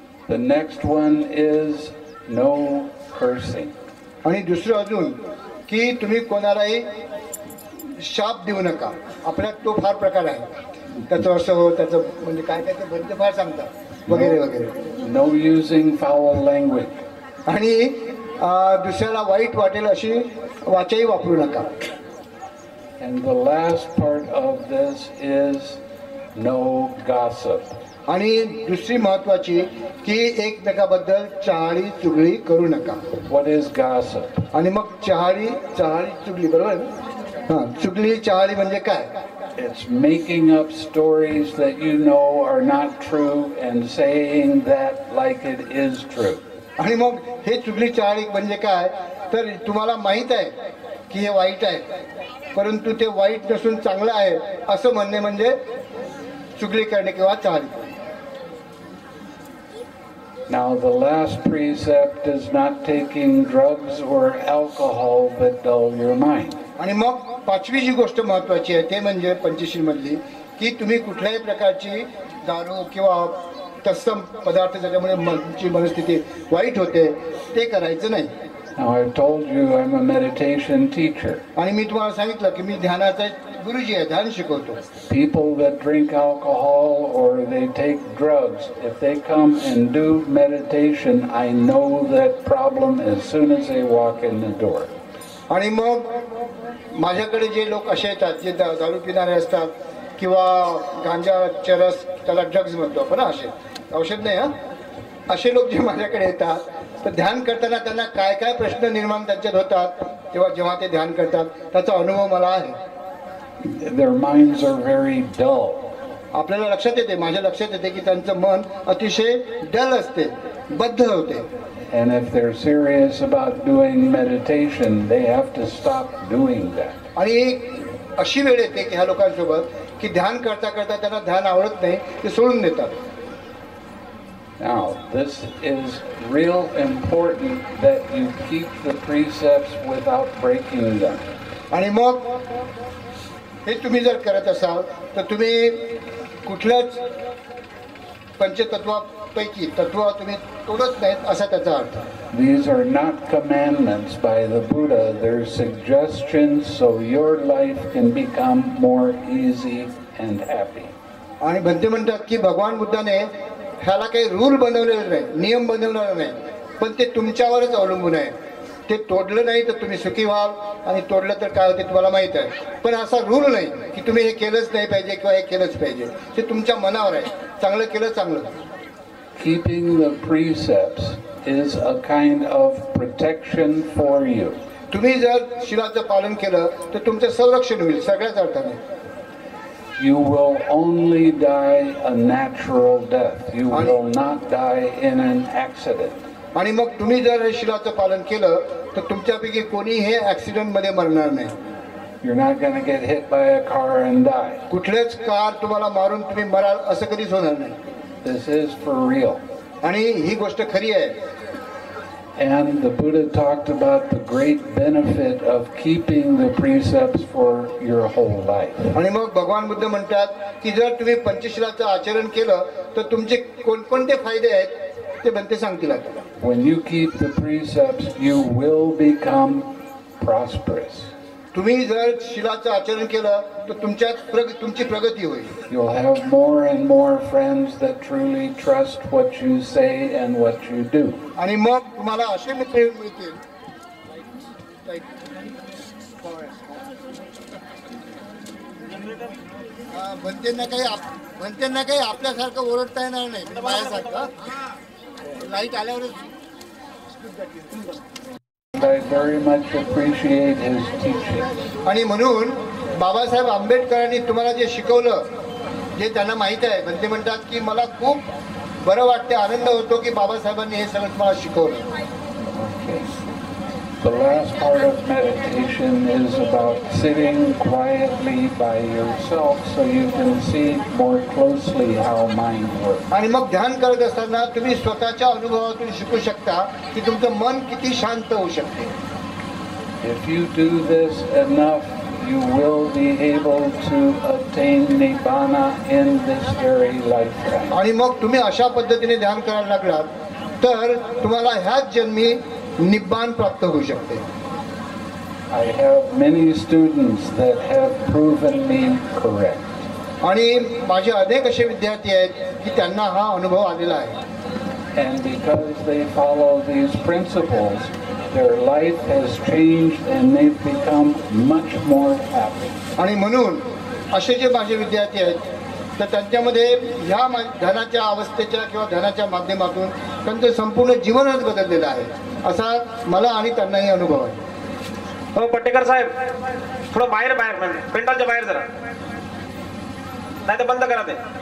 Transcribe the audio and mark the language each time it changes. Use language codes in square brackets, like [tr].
[en] The next one is no cursing. [mr] आणि दुसरं अजून की तुम्ही कोणालाही शाप देऊ नका. आपल्यात तो फार प्रकार आहे, त्याचं असं हो, त्याचं म्हणजे काय काय ते बनते फार सांगतात वगैरे वगैरे. [en] No using foul language. [mr] आणि दुसऱ्याला वाईट वाटेल अशी वाचाही वापरू नका. [en] And the last part of this is no gossip. [mr] आणि दुसरी महत्वाची की एकमेकाबद्दल चहाळी चुगली करू नका. [en] What is gossip? [mr] आणि मग चहाळी चुगली, बरोबर. हां, चुगली चहाळी म्हणजे काय? [en] It's making up stories that you know are not true and saying that like it is true. [mr] आणि मग हे चुगली चहाळी म्हणजे काय तर तुम्हाला माहित आहे की हे वाईट आहे, परंतु ते वाईट नसून चांगलं आहे असं म्हणणे म्हणजे चुगली करणे किंवा चहाळी. [en] Now the last precept is not taking drugs or alcohol that dull your mind. [mr] आणि मग पाचवी जी गोष्ट महत्वाची आहे ते म्हणजे पंचशील मधली की तुम्ही कुठल्याही प्रकारची दारू किंवा तत्सम पदार्थ ज्याच्यामुळे मनची मनस्थिती वाईट होते ते करायचं नाही. [en] Now I've told you I'm a meditation teacher. [mr] आणि मी तुम्हाला सांगितलं की मी ध्यानाचा गुरुजी आहे, ध्यान शिकवतो. [en] People that drink alcohol or they take drugs, if they come and do meditation, I know that problem as soon as they walk in the door. [mr] आणि मग माझ्याकडे जे लोक असे येतात जे दारू पिणारे असतात किंवा गांजा चरस, त्याला ड्रग्ज म्हणतो आपण, असे औषध नाही, असे लोक जे माझ्याकडे येतात तर ध्यान करताना त्यांना काय काय प्रश्न निर्माण त्यांच्यात होतात तेव्हा जेव्हा ते ध्यान करतात त्याचा अनुभव मला आहे. [en] Their minds are very dull. [mr] आपल्याला लक्षात येते, माझ्या लक्षात येते की त्यांचं मन अतिशय डल असते, बद्ध होते. [en] And if they're serious about doing meditation, they have to stop doing that. [mr] आणि अशी वेळ येते की ह्या लोकांसोबत की ध्यान करता करता त्यांना ध्यान आवडत नाही, ते सोडून देतात. [en] Now, this is real important that you keep the precepts without breaking them. [mr] आणि मग हे तुम्ही जर करत असाल तर तुम्ही कुठल्याच पंचतत्वापैकी तत्व तुम्ही तोडत नाहीत असा त्याचा अर्थ. [en] These are not commandments by the Buddha, they're suggestions so your life can become more easy and happy. [mr] आणि भंते म्हणतात की भगवान बुद्धाने ह्याला काही रूल बनवलेले नाही, नियम बनवलेला नाही, पण ते तुमच्यावरच अवलंबून आहे. ते तोडलं नाही तर तुम्ही सुखी व्हाल आणि तोडलं तर काय होते तुम्हाला माहित आहे. पण असा रूल नाही की तुम्ही हे केलंच नाही पाहिजे किंवा हे केलंच पाहिजे, ते तुमच्या मनावर आहे. चांगलं केलं चांगलं. [en] Keeping the precepts is a kind of protection for you. [mr] तुम्ही जर शिलाचं पालन केलं तर तुमचं संरक्षण होईल सगळ्याच अर्थाने. [en] You will only die a natural death. You will not die in an accident. [mr] आणि मग तुम्ही जर हे शिलाचं पालन केलं तर तुमच्यापैकी कोणी हे ऍक्सिडेंट मध्ये मरणार नाही. [en] You're not going to get hit by a car and die. [mr] कुठलेच कार तुम्हाला मारून तुम्ही मराल असं कधीच होणार नाही. [en] This is for real. [mr] आणि ही गोष्ट खरी आहे. [en] And the Buddha talked about the great benefit of keeping the precepts for your whole life. [mr] आणि मग भगवान बुद्ध म्हणतात की जर तुम्ही पंचशीलाचं आचरण केलं तर तुमचे कोणकोणते फायदे आहेत ते बनते सांगतील आता. [en] When you keep the precepts, you will become prosperous. [mr] तुम्ही जर शिलाचं आचरण केलं तर तुमची प्रगती होईल. [en] You'll have more and more friends that truly trust what you say and what you do. [mr] आणि मग तुम्हाला असे मित्र मिळतील. म्हणते काही आपल्यासारखं ओरडता येणार नाही माझ्यासारखं. Light आल्यावरच. [en] I very much appreciate his teaching. [mr] आणि म्हणून बाबासाहेब आंबेडकरांनी तुम्हाला जे शिकवलं, जे त्यांना माहीत आहे, पण ते म्हणतात की मला खूप बरं वाटते, आनंद होतो की बाबासाहेबांनी हे सगळं तुम्हाला शिकवलं. [en] The last part of meditation is about sitting quietly by yourself so you can see more closely how mind works. [mr] आणि मग ध्यान करत असताना तुम्ही स्वतःच्या अनुभवातून शिकू शकता की तुमचं मन किती शांत होऊ शकते. [en] If you do this enough, you will be able to attain Nibbana in this very lifetime. [mr] आणि मग तुम्ही अशा पद्धतीने ध्यान करायला लागलात तर तुम्हाला ह्याच जन्मी निब्बान प्राप्त होऊ शकते. [en] I have many students that have proven me correct. [mr] आणि माझे अनेक असे विद्यार्थी आहेत की त्यांना हा अनुभव आलेला आहे. [en] And because they follow these principles, their life has changed and they've become much more happy. [mr] आणि म्हणून असे जे माझे विद्यार्थी आहेत तर त्यांच्यामध्ये ह्या ध्यानाच्या अवस्थेच्या किंवा ध्यानाच्या माध्यमातून त्यांचं संपूर्ण जीवनच बदललेलं आहे, असा मला आणि त्यांनाही अनुभव आहे. हो पट्टेकर साहेब, थोडं बाहेर पेंडॉलच्या बाहेर जरा, नाही तर बंद करा ते.